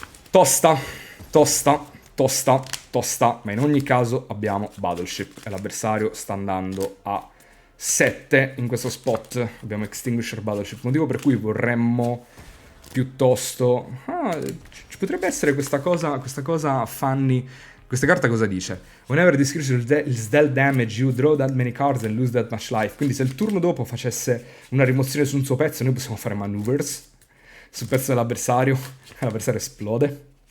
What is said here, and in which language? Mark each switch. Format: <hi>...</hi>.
<it>Tosta, tosta, tosta, tosta, ma in ogni caso abbiamo Battleship e l'avversario sta andando a 7 in questo spot. Abbiamo Extinguisher Battleship, motivo per cui vorremmo piuttosto... ci potrebbe essere questa cosa funny. Questa carta cosa dice?</it> <en>Whenever this creature is dealt damage, you draw that many cards and lose that much life.</en> <it>Quindi se il turno dopo facesse una rimozione su un suo pezzo, noi possiamo fare maneuvers sul pezzo dell'avversario e l'avversario esplode.</it>